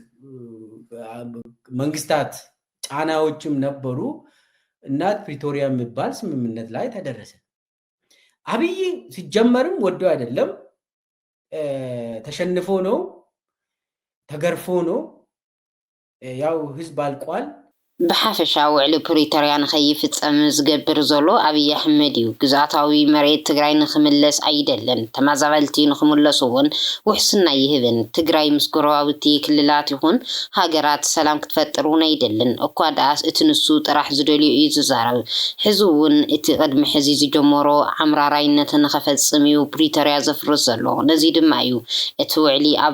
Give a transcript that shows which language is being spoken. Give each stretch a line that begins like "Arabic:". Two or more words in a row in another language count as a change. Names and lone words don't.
Amharic: መንግስታት ጫናዎችም ነበሩ እና ፕሪቶሪያ የሚባል ስምምነት ላይ ተደረሰ። አብይ ሲጀመርም ወዶ አይደለም ተሸንፎ ነው ተገርፎ ነው ያው ህዝብ አልቋል።
Tigrinya: ብሓፈሻ ውዕሊ ፕሪቶሪያ ንኸይፍፀም ዝገብር ዘሎ አብይ አሕመድ እዩ ግዛታዊ መሬት ትግራይ ንኽምለስ ኣይደለን ተመዛበልቲ ንኽምለሱ እውን ውሕስና ይህብን ትግራይ ምስ ጎረባብቲ ክልላት ይኹን ሃገራት ሰላም ክትፈጥር እውን ኣይደለን እኳ ደኣስ እቲ ንሱ ጥራሕ ዝደልዩ እዩ ዝዛረብ ሕዚ እውን እቲ ቅድሚ ሕዚ ዝጀመሮ ዓምራራይነት ንኸፈፅም እዩ ፕሪቶሪያ ዘፍርስ ዘሎ ነዚ ድማ እዩ እቲ ውዕሊ ኣብ